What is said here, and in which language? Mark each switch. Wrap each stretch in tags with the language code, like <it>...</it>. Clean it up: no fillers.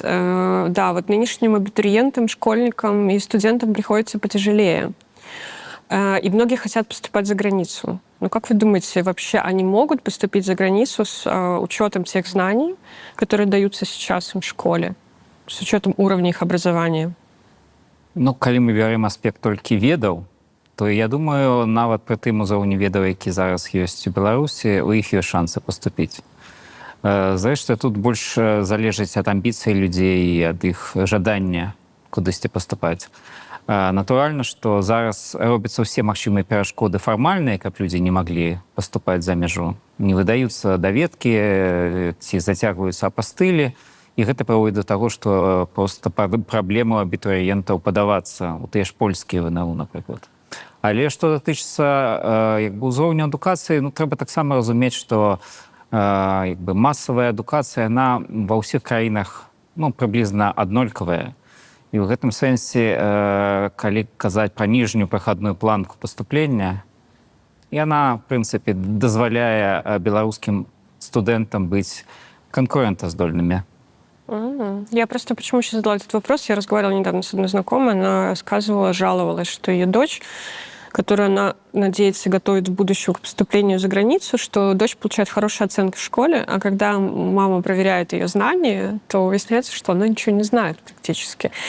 <ru>Да, вот нынешним абитуриентам, школьникам и студентам приходится потяжелее. И многие хотят поступать за границу. Ну, как вы думаете, вообще они могут поступить за границу с учетом тех знаний, которые даются сейчас им в школе, с учетом уровня их образования?</ru> <be>Ну, калі мы бярем аспект толькі ведаў, то я думаю, нават пры тым узроўні ведаў, які зараз ёсць у Беларусі, у іх ёсць шансы паступіць. Зрэшты, тут больш залежыць ад амбіцый людзей і ад іх жадання кудысьці паступаць. Натуральна, што зараз робяцца ўсе магчымыя перашкоды фармальныя, каб людзі не маглі паступаць за мяжу. Не выдаюцца даведкі ці зацягваюцца апастылі, і гэта прыводзіць да таго, што проста праблему абітурыентаў падавацца у тыя ж польскія ВНУ, напрыклад. Але што датычыцца ўзроўню адукацыі, ну, трэба таксама разумець, што масавая адукацыя, яна ва ўсіх краінах прыблізна аднолькавая. І ў гэтым сэнсе, калі казаць пра ніжнюю прахадную планку паступлення, яна, в прынцыпе, дазваляе беларускім студэнтам быць конкурентаздольнымі.</be> <ru>Я просто почему сейчас задала этот вопрос? Я разговаривала недавно с одной знакомой, она рассказывала, жаловалась, что ее дочь, которую она надеется готовит в будущем к поступлению за границу, что дочь получает хорошие оценки в школе, а когда мама проверяет ее знания, то выясняется, что она ничего не знает практически.</ru>